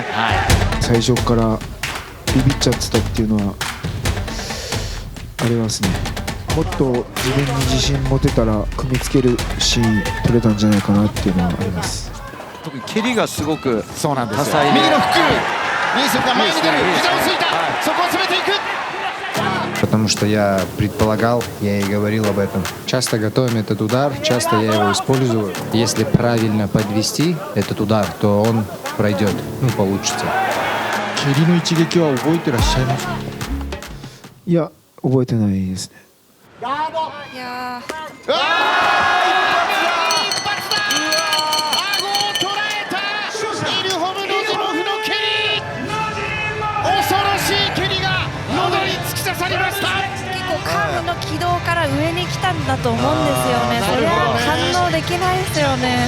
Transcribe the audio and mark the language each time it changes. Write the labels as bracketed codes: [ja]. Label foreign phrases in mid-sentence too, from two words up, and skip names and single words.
[ja] 最初からビビっちゃってたっていうのはありますね。もっと自分に自信持てたら組みつけるシーン取れたんじゃないかなっていうのはあります。特に蹴りがすごくそうなんですよ。多彩で、右のフック、ニースが前に出る、膝をついた、そこを詰めていく。 [ru] Потому что я предполагал, я и говорил об этом. Часто готовим этот удар, часто я его использую. Если правильно подвести этот удар, то он пройдет, получится. [ja] 蹴りの一撃は覚えてらっしゃいますか？いや、覚えてないですね。いやカーブの軌道から上に来たんだと思うんですよね。それは反応できないですよね。